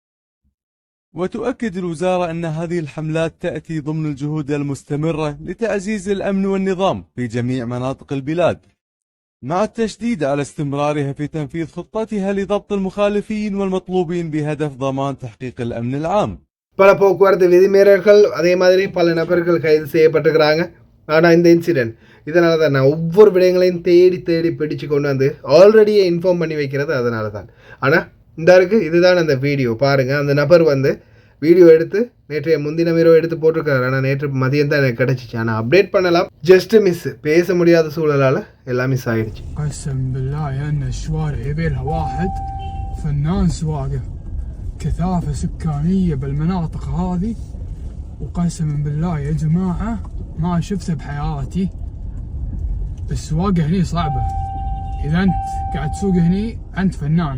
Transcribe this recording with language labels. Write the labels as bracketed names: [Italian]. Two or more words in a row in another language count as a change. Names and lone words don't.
[Arabic] وتؤكد الوزارة أن هذه الحملات تأتي ضمن الجهود المستمرة لتعزيز الأمن والنظام في جميع مناطق البلاد، مع التشديد على استمرارها في تنفيذ خطتها لضبط المخالفين والمطلوبين بهدف ضمان تحقيق الأمن العام. [Tamil] பல போக்குவரத்து விதிமீறல்கள் அதே மாதிரி பல நபர்கள் கைது செய்யப்பட்டிருக்கிறாங்க. ஆனால் இந்த இன்சிடென்ட் இதனால தான் நான் ஒவ்வொரு விடயங்களையும் தேடி பிடிச்சு கொண்டு வந்து [English] already inform [Tamil] பண்ணி வைக்கிறது அதனால தான். ஆனால் இந்த இருக்குது இதுதான் அந்த வீடியோ பாருங்கள். அந்த நபர் வந்து வீடியோ எடுத்து நேற்றைய முன்தினம் இரவு எடுத்து போட்டிருக்காரு. ஆனால் நேற்று மதியம் தான் எனக்கு கிடச்சிச்சு. ஆனால் அப்டேட் பண்ணலாம், [English] just miss, [Tamil] பேச முடியாத சூழலால் எல்லாம் மிஸ் ஆகிடுச்சு. [Arabic] قسم بالله ان الشوارع يبيلها واحد فنان واقف، كثافة سكانية بالمناطق هذه، وقسم بالله يا جماعة ما شفتها بحياتي. السواقة هني صعبة، إذا أنت قاعد تسوق هني أنت فنان.